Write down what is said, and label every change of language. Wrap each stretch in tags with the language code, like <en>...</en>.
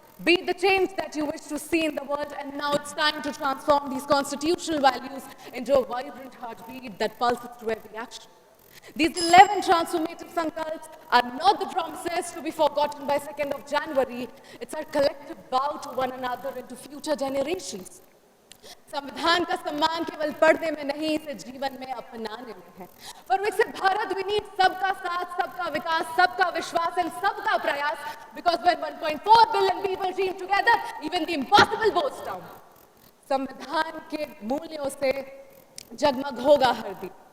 <en>Be the change that you wish to see in the world, and now it's time to transform these constitutional values into a vibrant heartbeat that pulses through every action. These 11 transformative sankalps are not the promises to be forgotten by 2nd of January. It's our collective vow to one another and to future generations.</en> <hi>संविधान का सम्मान केवल पढ़ने में नहीं, इसे जीवन में अपनाने में है.</hi> <en>For Viksit Bharat, we need</en> <hi>सबका साथ, सबका विकास, सबका विश्वास</hi> <en>and</en> <hi>सबका प्रयास,</hi> <en>because when 1.4 billion people team together, even the impossible goes down.</en> <hi>संविधान के मूल्यों से जगमग होगा हर दिन.</hi>